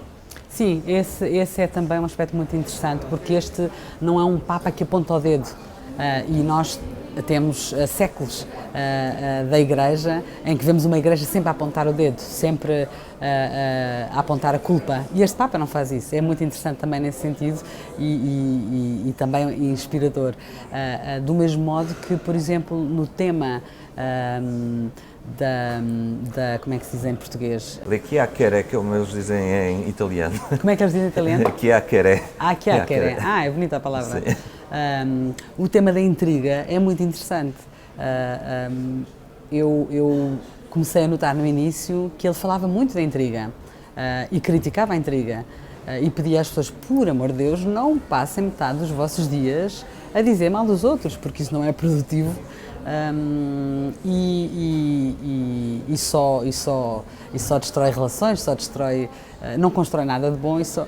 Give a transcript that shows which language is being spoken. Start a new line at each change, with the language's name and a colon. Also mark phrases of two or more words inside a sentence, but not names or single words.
Portuguese: Sim, esse é também um aspecto muito interessante, porque este não é um Papa que aponta o dedo e nós temos séculos da Igreja em que vemos uma Igreja sempre a apontar o dedo, sempre a apontar a culpa. E este Papa não faz isso. É muito interessante também nesse sentido e também inspirador. Do mesmo modo que, por exemplo, no tema como é que se diz em português?
Italian: Le chi ha queré,
Portuguese: como eles dizem em italiano. Como é que eles dizem em italiano?
Italian: Chi ha queré. Chi ha queré.
Portuguese: É bonita a palavra. Sim. O tema da intriga é muito interessante. Eu comecei a notar no início que ele falava muito da intriga e criticava a intriga e pedia às pessoas, por amor de Deus, não passem metade dos vossos dias a dizer mal dos outros, porque isso não é produtivo e só destrói relações, não constrói nada de bom.